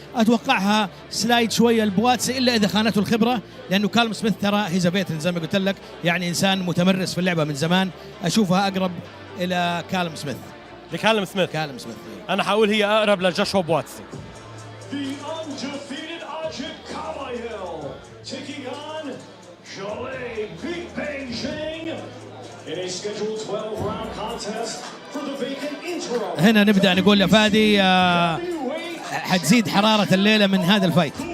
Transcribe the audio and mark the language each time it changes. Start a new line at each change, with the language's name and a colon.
Arabic: اتوقعها سلايد شويه البواتسي الا اذا خانته الخبره، لانه كالم سميث ترى
English: he's veteran
Arabic: زي ما قلت لك، يعني انسان متمرس في اللعبه من زمان. اشوفها اقرب الى كالم سميث. لكالم سميث. كالم سميث. انا حقول هي اقرب لجاشوا بواتسي.
English: The undefeated Ajit Kabayel taking on Jalay Big Bang Zhang in a scheduled 12-round contest for the vacant interim.
Arabic: هنا نبدأ نقول يا فادي حتزيد حرارة الليلة من هذا الفايت.